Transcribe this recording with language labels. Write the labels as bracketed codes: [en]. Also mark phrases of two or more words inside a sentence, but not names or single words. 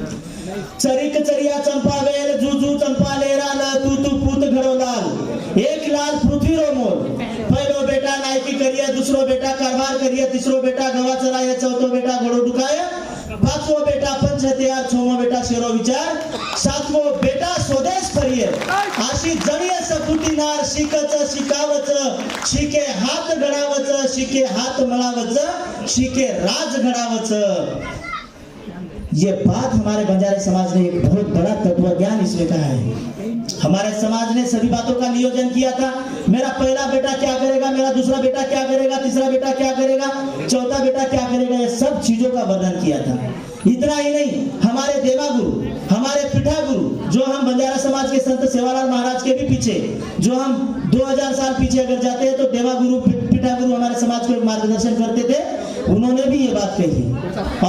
[lmn] चरिक चरिया चंपा वेल जूजू चंपा लेरा ल तू पूत घड़ो लाल, एक लाल पृथ्वी रो मोर, पहलो बेटा नायकी करिए, दूसरो बेटा कारभार करिए, तीसरो बेटा गवा चराए, चौथो बेटा घोड़ो ढुकाए, पांचवो बेटा पंच हथियार, छठो बेटा शेरो विचार, सातवो बेटा स्वदेश फरिये, आशी जणिये सपुती नार, शिकच शिकावच, शिके हात घडावच, शिके हात मळावच, शिके राज घडावच। [hi] ये बात हमारे बंजारे समाज ने एक बहुत बड़ा तत्व ज्ञान इसमें कहा है। हमारे समाज ने सभी बातों का नियोजन किया था। मेरा पहला बेटा क्या करेगा, मेरा दूसरा बेटा क्या करेगा, तीसरा बेटा क्या करेगा, चौथा बेटा क्या करेगा, ये सब चीजों का वर्णन किया था। इतना ही नहीं, हमारे देवा गुरु, हमारे पिता गुरु, जो हम बंजारा समाज के संत सेवालाल महाराज के भी पीछे, जो हम 2000 साल पीछे अगर जाते हैं तो देवा गुरु पिता गुरु हमारे समाज को मार्गदर्शन करते थे, उन्होंने भी ये बात कही।